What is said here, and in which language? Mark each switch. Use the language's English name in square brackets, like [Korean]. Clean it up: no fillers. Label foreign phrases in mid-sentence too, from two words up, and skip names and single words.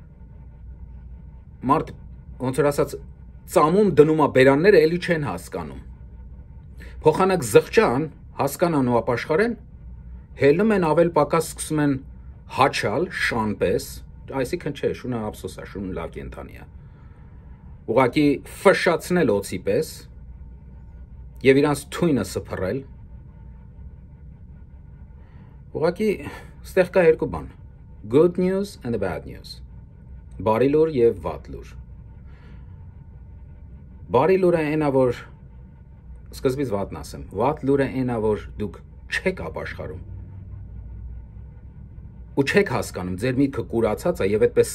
[Armenian] մարդ ոնց որ ասած ծամում դնում է բերանները, էլի չեն հասկանում։ Փոխանակ զղջան, հասկանան ու ապաշխարեն, հելնում են ավել պակաս սկսում են հաչալ շանպես, այսինքն չէ, շունը ափսոս է, շունը լավ կենդանի է։ Ուղղակի ֆշացնել օծի պես եւ իրանց թույնը սփռել։ Ուղղակի ստեղ կա երկու բան. [English] good news and the bad news։ [Armenian] Բարի լուր եւ վատ լուր։ Բարի լուրը այնա, որ սկզբից վատն ասեմ, վատ լուրը այնա, որ դուք չեք ապաշխարում ու չեք հասկանում, ձեր միտքը կուրացած է եւ այդպես